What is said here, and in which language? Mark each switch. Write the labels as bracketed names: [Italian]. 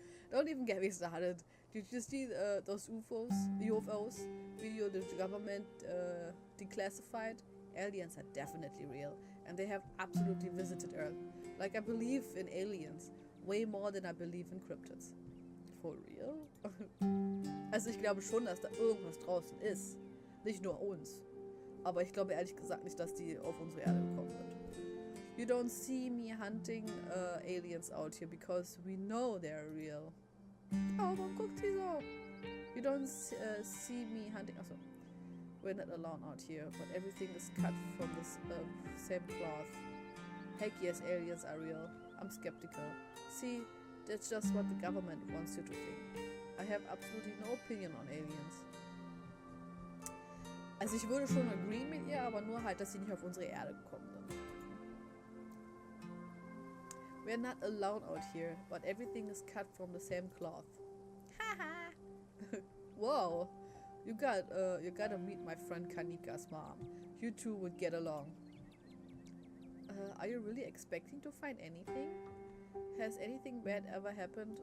[English] Don't even get me started. Did you see those UFOs video the government declassified? Aliens are definitely real, and they have absolutely visited Earth. Like, I believe in aliens way more than I believe in cryptids. For real? [German] Also ich glaube schon, dass da irgendwas draußen ist. Nicht nur uns. Aber ich glaube ehrlich gesagt nicht, dass die auf unsere Erde gekommen sind. [English] You don't see me hunting aliens out here because we know they're real. [German] Oh, man guckt sie so. [English] You don't see me hunting... [German] Achso. [English] We're not alone out here, but everything is cut from this same cloth. Heck yes, aliens are real. I'm skeptical. See, that's just what the government wants you to think. I have absolutely no opinion on aliens. [German] Also ich würde schon agree mit ihr, aber nur halt, dass sie nicht auf unsere Erde gekommen sind. [English] We're not alone out here, but everything is cut from the same cloth. Haha! Whoa! You gotta meet my friend Kanika's mom. You two would get along. Are you really expecting to find anything? Has anything bad ever happened?